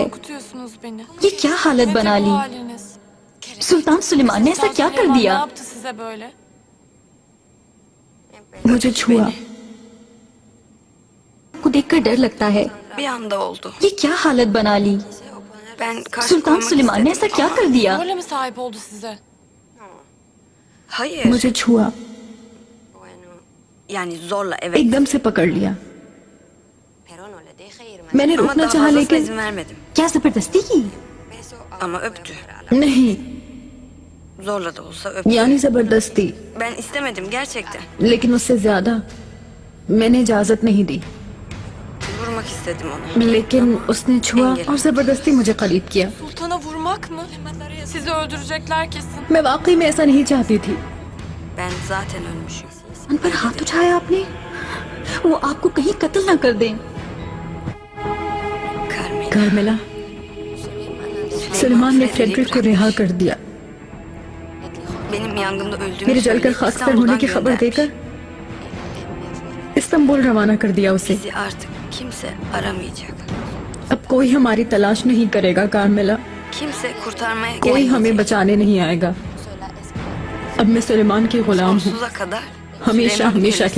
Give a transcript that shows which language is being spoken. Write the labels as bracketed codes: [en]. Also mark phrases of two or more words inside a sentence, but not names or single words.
[tr] Korkutuyorsunuz beni. [hi] ये क्या हालत बना [tr] Nedir bu [hi] ली? [tr] haliniz? [hi] सुल्तान सुलेमान ने ऐसा [tr] Sultan [hi] क्या कर [tr] Süleyman [hi] दिया? [tr] Ne yaptı size böyle? [hi] मुझे छुआ। आपको देखकर डर लगता है। [tr] Bir anda oldu. [hi] ये क्या हालत बना ली? [tr] Ben karşı [hi] सुल्तान [tr] koymak [hi] सुलेमान ने [tr] istedim [hi] ऐसा क्या [tr] ama [hi] कर दिया? [tr] Zorla mı sahip oldu size? hayır. [hi] मुझे छुआ, [tr] Yani zorla evet. [hi] एकदम से पकड़ लिया। मैंने [tr] Ama [hi] रुकना [tr] daha [hi] चाहा [tr] fazlasına [hi] लेकिन [tr] izin vermedim. [hi] क्या जबरदस्ती की? [tr] Ama öptü. [hi] नहीं, [tr] Zorla da olsa öptü. [hi] यानी जबरदस्ती, [tr] Ben istemedim gerçekten. [hi] लेकिन उससे ज्यादा मैंने इजाजत नहीं दी। [tr] Vurmak istedim onu. [hi] लेकिन उसने छुआ और जबरदस्ती मुझे करीब किया। [tr] Sultana vurmak mı? Sizi öldürecekler kesin. [hi] मैं वाकई में ऐसा नहीं चाहती थी। [tr] Ben zaten ölmüşüm. [hi] उन पर हाथ उठाया आपने? वो आपको कहीं कत्ल ना कर दें। [tr] Carmen. [hi] कार्मेला, सलमान ने फ्रेडरिक को रिहा कर दिया। [tr] Benim yangında öldüğümü [hi] मेरे जलकर [tr] söyleyip [hi] खाकसर होने [tr] İstanbul'dan [hi] की खबर [tr] göndermiş. [hi] देकर इस्तांबुल रवाना कर दिया उसे। [tr] Bizi artık kimse aramayacak. [hi] अब कोई हमारी तलाश नहीं करेगा कार्मेला, [tr] Kimse kurtarmaya [hi] कोई हमें [tr] gelmeyecek. [hi] बचाने नहीं आएगा। अब मैं सुलेमान की गुलाम हूँ, [tr] Sonsuza kadar. [hi] हमेशा [tr] Süleyman [hi] हमेशा के